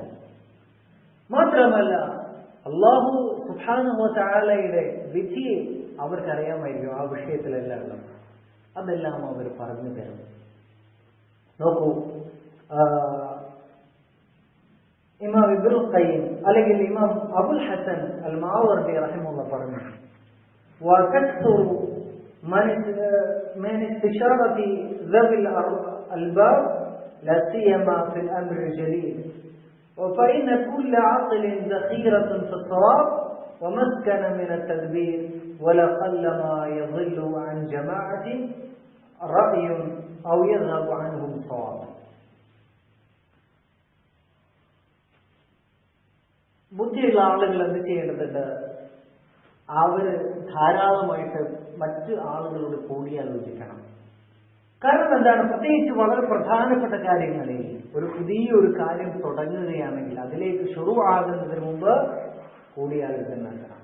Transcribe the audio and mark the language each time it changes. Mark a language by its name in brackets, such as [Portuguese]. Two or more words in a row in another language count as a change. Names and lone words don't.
[Malayalam] മാത്രമല്ല [Arabic] الله سبحانه وتعالى [Malayalam] വിധി അവർക്കറിയാമായിരിക്കും. ആ വിഷയത്തിലെല്ലാം ഉള്ളത് അതെല്ലാം അവർ പറഞ്ഞു തരും. നോക്കൂ, ഇമാം ഇബ്നുൽ ഖയ്യിം അല്ലെങ്കിൽ ഇമാം അബുൽ ഹസൻ അൽ മാവർദി റഹിമഹുല്ലാഹ് പറഞ്ഞു, വകത്തു [Arabic] من استشارة ذوي الألباب لا سيما في الأمر الجليل فإن كل عقل ذخيرة في الصواب ومسكن من التدبير ولقلما يضل عن جماعة رأي أو يذهب عنهم صواب. [Malayalam] ബുദ്ധിയുള്ള ആളുകൾ എന്ത് ചെയ്യേണ്ടതുണ്ട്? അവര് ധാരാളമായിട്ട് മറ്റ് ആളുകളോട് കൂടിയാലോചിക്കണം. കാരണം എന്താണ്, പ്രത്യേകിച്ച് വളരെ പ്രധാനപ്പെട്ട കാര്യങ്ങളിൽ ഒരു പുതിയൊരു കാര്യം തുടങ്ങുകയാണെങ്കിൽ അതിലേക്ക് ശുറുവാകുന്നതിന് മുമ്പ് കൂടിയാലോചന നടത്തണം.